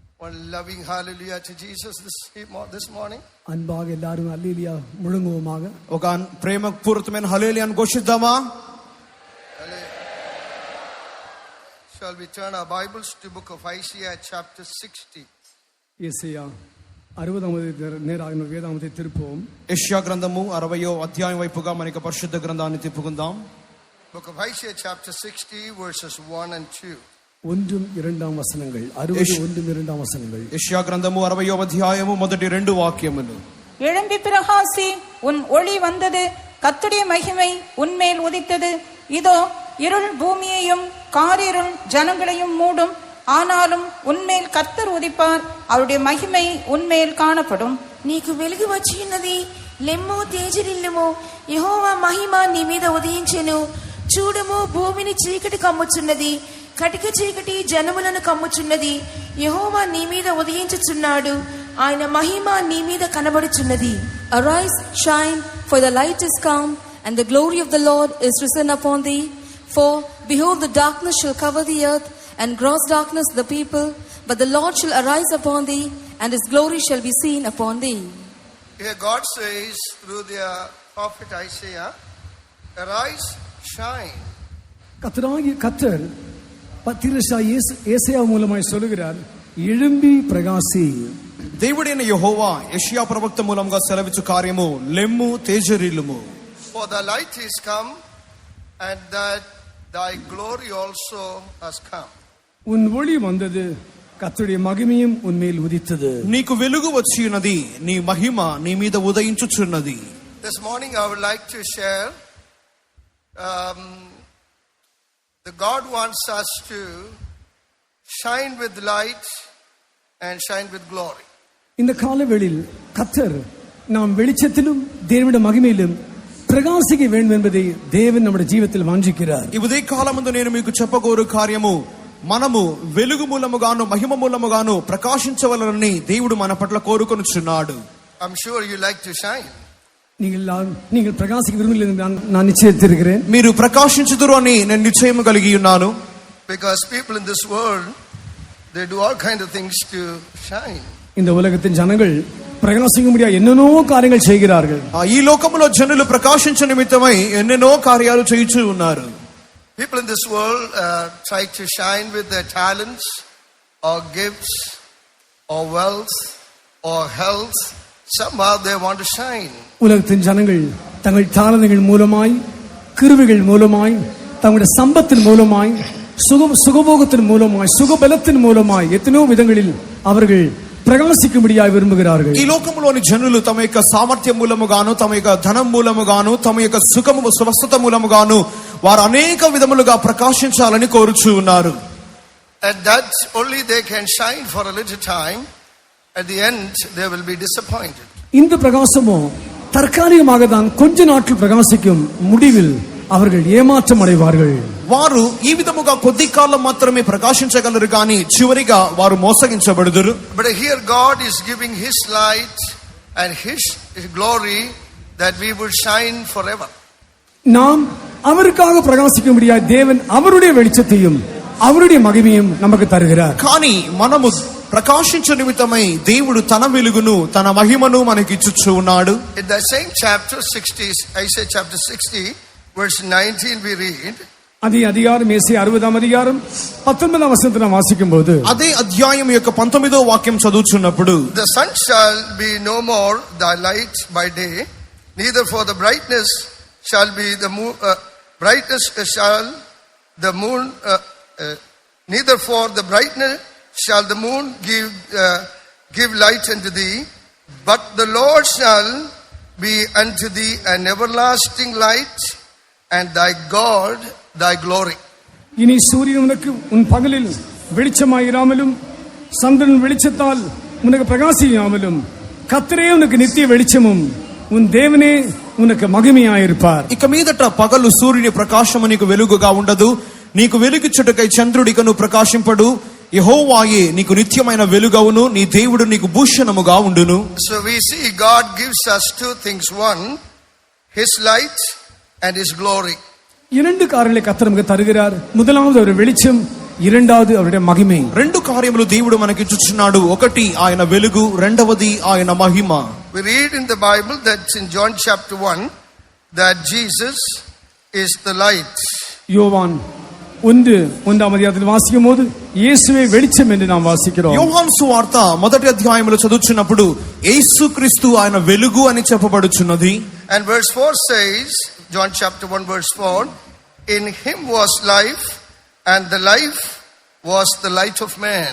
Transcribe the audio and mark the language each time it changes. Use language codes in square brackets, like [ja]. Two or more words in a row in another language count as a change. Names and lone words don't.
[en] loving hallelujah to Jesus this morning. [ta] அன்பாக எல்லாரும் அல்லேலூயா முழங்குவோமாக. [te] ఒక ప్రేమపూరితమైన హల్లెలూయాను ఘోషిద్దామా? [en] Shall we turn our Bibles to book of Isaiah chapter 60? యెషయా 60వ నేరాగిన వేదాంతి తిరుపుவோம். [te] యెషయా గ్రంథము 60వ అధ్యాయం వైపుగా మనకి పరిశుద్ధ గ్రంథాన్ని తిప్పుకుందాం. [en] Book of Isaiah chapter 60 verses 1 and 2. [ta] ஒன்றும் இரண்டாம் வசனங்கள் 60 ஒன்றும் இரண்டாம் வசனங்கள். [te] యెషయా గ్రంథము 60వ అధ్యాయము మొదటి రెండు వాక్యములు. [ta] எழும்பி பிரகாசி, உன் ஒளி வந்தது, கர்த்தருடைய மகிமை உன்மேல் உதித்தது. இதோ இருள் பூமியையும் காரிருள் ஜனங்களையும் மூடும், ஆனாலும் உன்மேல் கர்த்தர் உதிப்பார், அவருடைய மகிமை உன்மேல் காணப்படும். [te] నీకు వెలుగు వచ్చి ఉన్నది, లెమ్ము తేజరిల్లుము, యెహోవా మహిమ నీ మీద ఉదయించెను. చూడుము, భూమిని చీకటి కమ్ముచున్నది, కటిక చీకటి జనములను కమ్ముచున్నది. యెహోవా నీ మీద ఉదయించుచున్నాడు, ఆయన మహిమ నీ మీద కనబడుచున్నది. [en] Arise, shine, for the light is come, and the glory of the Lord is risen upon thee. For behold, the darkness shall cover the earth, and gross darkness the people, but the Lord shall arise upon thee, and his glory shall be seen upon thee. Here God says through the prophet Isaiah, arise, shine. [ta] கர்த்தர் பத்திரசாயி ஏசாயா மூலமாய் சொல்கிறார், எழும்பி பிரகாசி. [te] దేవుడైన యెహోవా యెషయా ప్రవక్త మూలంగా సెలవిచ్చు కార్యము, లెమ్ము తేజరిల్లుము. [en] For the light is come, and that thy glory also has come. [ta] உன் ஒளி வந்தது, கர்த்தருடைய மகிமையும் உன்மேல் உதித்தது. [te] నీకు వెలుగు వచ్చి ఉన్నది, నీ మహిమ నీ మీద ఉదయించుచున్నది. [en] This morning I would like to share that God wants us to shine with light and shine with glory. [ta] இந்த காலவெளியில் கர்த்தர் நாம் வெளிச்சத்திலும் தேவனுடைய மகிமையிலும் பிரகாசிக்க வேண்டும் என்பதை தேவன் நம்முடைய జీవితంలో వాంఛిக்கிறார். [te] ఈ ఉదయ కాలమందు నేను మీకు చెప్పగోరు కార్యము, మనము వెలుగు మూలముగాను మహిమ మూలముగాను ప్రకాశించవలనని దేవుడు మన పట్ల కోరుకొనుచున్నాడు. [en] I'm sure you like to shine. [ta] நீங்கள் பிரகாசிக்க விரும்புகிறீர்கள், நான் நிச்சயித்திருக்கிறேன். [te] మీరు ప్రకాశించుదురు అని నేను నిశ్చయం కలిగి ఉన్నాను. [en] Because people in this world, they do all kind of things to shine. [ta] இந்த உலகத்தின் ஜனங்கள் பிரகாசிக்க முடியாது என்னென்னோ காரியங்கள் செய்கிறார்கள். [te] ఈ లోకములో జనులు ప్రకాశించ నిమిత్తమై ఎన్నెన్నో కార్యాలు చేయుచు ఉన్నారు. [en] People in this world try to shine with their talents or gifts or wealth or health. Somehow they want to shine. [ta] உலகத்தின் ஜனங்கள் தங்கள் தாளங்கள் மூலமாய், கிருபைகள் மூலமாய், தங்களுடைய சம்பத்தின் மூலமாய், சுகபோகத்தின் மூலமாய், சுகபலத்தின் மூலமாய் எத்தனையோ விதங்களில் அவர்கள் ప్రకాశించుబడియాయి విరుముகிறார்கள். [te] ఈ లోకములోని జనులు తమ యొక్క సామర్థ్యం మూలముగాను, తమ యొక్క ధనం మూలముగాను, తమ యొక్క సుఖము స్వస్థత మూలముగాను వారు అనేక విధములుగా ప్రకాశించాలని కోరుచూ ఉన్నారు. [en] And that only they can shine for a little time. At the end they will be disappointed. [ta] இந்த பிரகாசமோ தற்காலிகமாக தான் கொஞ்ச நாட்கள் பிரகாசிக்கும், முடிவில் அவர்கள் ஏமாற்றம் அடைவார்கள். [te] వారు ఈ విధముగా కొద్ది కాలం మాత్రమే ప్రకాశించగలరు కానీ చివరిగా వారు మోసగించబడుదురు. [en] But here God is giving his light and his glory that we will shine forever. [ta] நாம் அவருக்காக பிரகாசிக்க முடியாது, தேவன் அவருடைய வெளிச்சத்தையும் அவருடைய மகிமையும் நமக்கு தருகிறார். [te] కానీ మనము ప్రకాశించ నిమిత్తమై దేవుడు తన వెలుగును తన మహిమను మనకి ఇచ్చుచూ ఉన్నాడు. [en] In the same chapter 60, Isaiah chapter 60 verse 19 we read, [ta] அதே அதிகாரம் ஏசாயா 60ஆம் அதிகாரம் 19ஆம் வசனத்தை நாம் வாசிக்கும்போது, [te] అదే అధ్యాయం యొక్క 19వ వాక్యం చదువుచున్నప్పుడు, [en] the sun shall be no more thy light by day, neither for the brightness shall be the moon neither for the brightness shall the moon give light unto thee, but the Lord shall be unto thee an everlasting light, and thy God thy glory. [ta] இனி சூரியன் உனக்கு உன் பகலில் வெளிச்சமாயிராமலும் சந்திரன் வெளிச்சத்தால் உனக்கு பிரகாசியாமலும் கர்த்தரே உனக்கு நித்திய வெளிச்சமும் உன் தேவனே உனக்கு మహిమయాயிருப்பார். [te] ఇక మీదట పగలు సూర్యుని ప్రకాశము నీకు వెలుగుగా ఉండదు, నీకు వెలుగిచ్చుటకై చంద్రుడికను ప్రకాశింపడు, యెహోవాయే నీకు నిత్యమైన వెలుగవును, నీ దేవుడు నీకు భూషణముగా ఉండును. [en] So we see God gives us two things, one his light and his glory. [ta] இரண்டு காரியங்களை கர்த்தர் நமக்கு தருகிறார். முதலாவது ஒரு வெளிச்சம், இரண்டாவது அவருடைய மகிமை. [te] రెండు కార్యములు దేవుడు మనకి ఇచ్చుచున్నాడు. ఒకటి ఆయన వెలుగు, రెండవది ఆయన మహిమ. [en] We read in the Bible that in John chapter 1 that Jesus is the light. [ta] யோவான் 1:1 அதிகாரத்தில் வாசிக்கும் போது இயேசுவே வெளிச்சம் என்று நாம் வாசிக்கிறோம். [te] యోహాను సువార్త మొదటి అధ్యాయములో చదువుచున్నప్పుడు యేసుక్రీస్తు ఆయన వెలుగు అని చెప్పబడుచున్నది. [en] And verse 4 says, John chapter 1 verse 4, in him was life, and the life was the light of man.